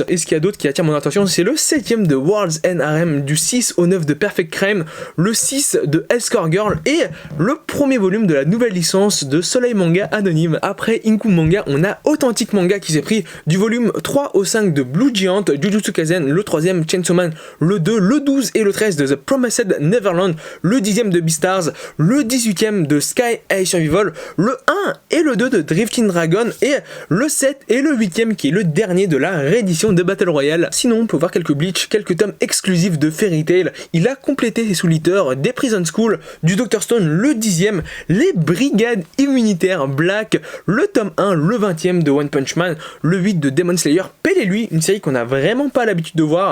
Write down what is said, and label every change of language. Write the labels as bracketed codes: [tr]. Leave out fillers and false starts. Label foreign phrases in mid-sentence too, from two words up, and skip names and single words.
[fr] Et ce qu'il y a d'autre qui attire mon attention, c'est le 7ème de World's End RM, du 6 au 9 de Perfect Crime, le 6 de Escort Girl et le premier volume de la nouvelle licence de Soleil Manga Anonyme. Après Inku Manga, on a Authentic Manga qui s'est pris du volume 3 au 5 de Blue Giant, Jujutsu Kaisen, le 3ème Chainsaw Man, le 2, le 12 et le 13 de The Promised Neverland, le 10ème de Beastars, le 18ème de Sky High Survival, le 1 et le 2 de Drifting Dragon et le 7 et le 8ème qui est le dernier de la réédition de Battle Royale. Sinon on peut voir quelques Bleach, quelques tomes exclusifs de Fairy Tail. Il a complété ses sous-liteurs des Prison School, du Dr Stone le 10e, les Brigades immunitaires Black, le tome 1, le 20e de One Punch Man, le 8 de Demon Slayer, Pell et lui, une série qu'on n'a vraiment pas l'habitude de voir.